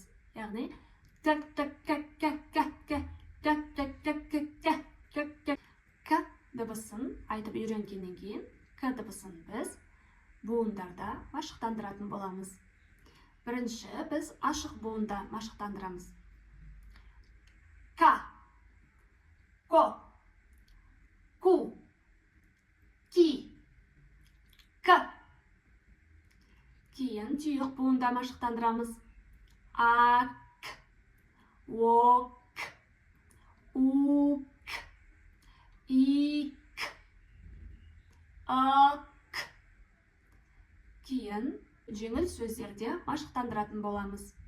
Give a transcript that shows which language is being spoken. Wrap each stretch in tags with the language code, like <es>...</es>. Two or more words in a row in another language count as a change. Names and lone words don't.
<kk>Яғни к дыбысын айтып үйренгеннен кейін к дыбысын біз буындарда машықтандыратын боламыз. Бірінші біз ашық буында машықтандырамыз. К, ко, ку, ки, к. Кейін тұйық буында машықтандырамыз. Ак, ок, ук, ик, ак. Кейін жеңіл сөздерде машықтандыратын боламыз.</kk>